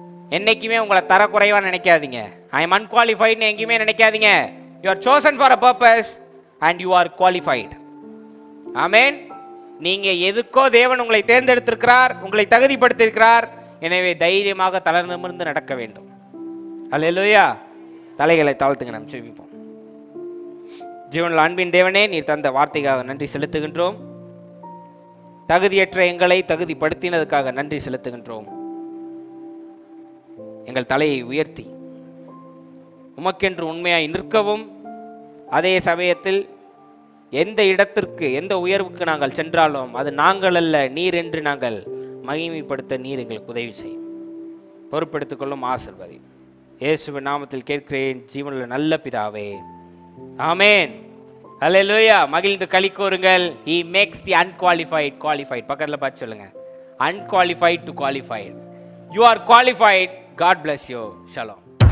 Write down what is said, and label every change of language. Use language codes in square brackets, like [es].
[ta] என்னைக்குமே உங்களை தரக்குறைவா நினைக்காதீங்க. [en] I am unqualified [ta] ன்னு எங்கேயுமே நினைக்காதீங்க. [en] You are chosen for a purpose and you are qualified. [ta] ஆமென். நீங்க எதுக்கோ தேவன் உங்களை தேர்ந்தெடுத்திருக்கிறார், உங்களை தகுதிப்படுத்தியிருக்கிறார். எனவே தைரியமாக தளர்நிமிர்ந்து நடக்க வேண்டும். அல்லேலூயா. தலைகளை தாழ்த்துங்க, நாம் ஜெபிப்போம். ஜீவனுள்ள அன்பின் தேவனே, நீர் தந்த வார்த்தைக்காக நன்றி செலுத்துகின்றோம். தகுதியற்ற எங்களை தகுதிப்படுத்தினதுக்காக நன்றி செலுத்துகின்றோம். எங்கள் தலையை உயர்த்தி உமக்கென்று உண்மையாய் நிற்கவும், அதே சமயத்தில் எந்த இடத்திற்கு, எந்த உயர்வுக்கு நாங்கள் சென்றாலும் அது நாங்கள் அல்ல, நீர் என்று நாங்கள் மகிமைப்படுத்த நீர் எங்களுக்கு உதவி செய்யும். பொறுப்பெடுத்துக் கொள்ளும், ஆசீர்வதி. இயேசுவின் நாமத்தில் கேட்கிறேன் ஜீவனுள்ள நல்ல பிதாவே, ஆமென். அல்லேலூயா. மகிழ்ந்து களி கூறுங்கள். [en] He makes the unqualified qualified. [ta] பக்கத்தில் பார்த்து சொல்லுங்க, [en] unqualified to qualified. You are qualified. God bless you. Shalom.